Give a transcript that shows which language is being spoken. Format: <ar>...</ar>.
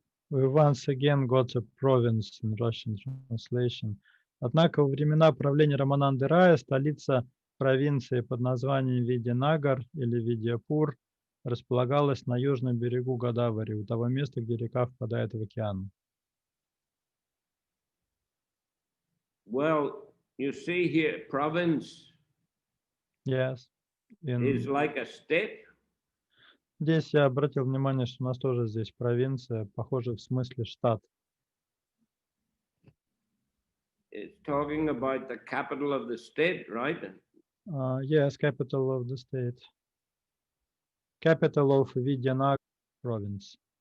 <en>We once again got a province in Russian translation.</en> <ru>Однако во времена правления Рамананды Рая столица провинции под названием Видянагар или Видяпур располагалась на южном берегу Годавари, у того места, где река впадает в океан.</ru> <en>Well, you see here, province Yes. is like a state.</en> <ru>Здесь я обратил внимание, что у нас тоже здесь провинция, похоже в смысле штат.</ru> <en>It's talking about the capital of the state, right? Yes, capital of the state. Capital of Vidyanagar province.</en>